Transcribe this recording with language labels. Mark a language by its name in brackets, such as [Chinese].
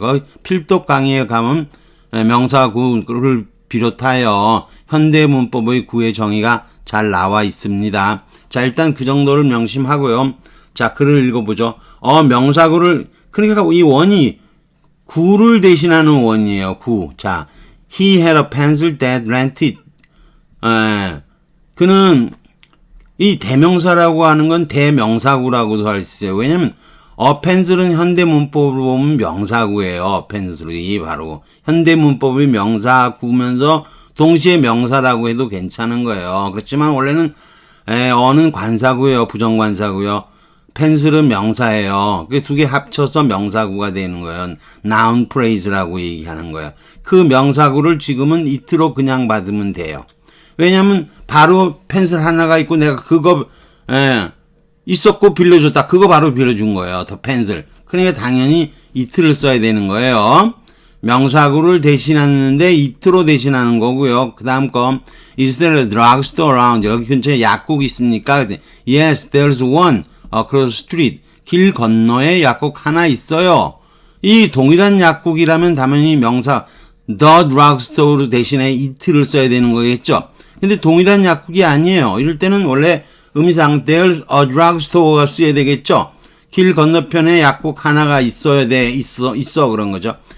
[Korean] 거기 필독 강의에 가면 명사구를 비롯하여 현대문법의 구의 정의가 잘 나와 있습니다. 자, 일단 그 정도를 명심하고요. 자, 글을 읽어보죠. 명사구를, 그러니까 이 원이 구를 대신하는 원이에요. 구. [English] 자, he had a pencil that rented. [Korean] 그는 이 대명사라고 하는 건 대명사구라고도 할 수 있어요. 왜냐면 pencil은 현대문법으로 보면 명사구예요. pencil이 바로 현대문법의 명사구면서 동시에 명사라고 해도 괜찮은 거예요. 그렇지만 원래는 어는 관사구예요. 부정관사구요. 펜슬은 명사예요. 그 두 개 합쳐서 명사구가 되는 거예요. noun phrase라고 얘기하는 거예요. 그 명사구를 지금은 it로 그냥 받으면 돼요. 왜냐면 바로 펜슬 하나가 있고 내가 그거 있었고 빌려줬다. 그거 바로 빌려준 거예요. [English] 더 펜슬. [Korean] 그러니까 당연히 it를 써야 되는 거예요. 명사구를 대신하는데 it로 대신하는 거고요. 그 다음 거 [English] Is there a drugstore around? [Korean] 여기 근처에 약국 있습니까? [English] Yes, there's one across the street. [Korean] 길 건너에 약국 하나 있어요. 이 동일한 약국이라면 당연히 명사 [English] the drugstore [Korean] 대신에 it를 써야 되는 거겠죠. 근데 동일한 약국이 아니에요. 이럴 때는 원래 의미상 [English] there's a drugstore [Korean] 가 쓰여야 되겠죠. 길 건너편에 약국 하나가 있어야 돼. 있어 그런 거죠.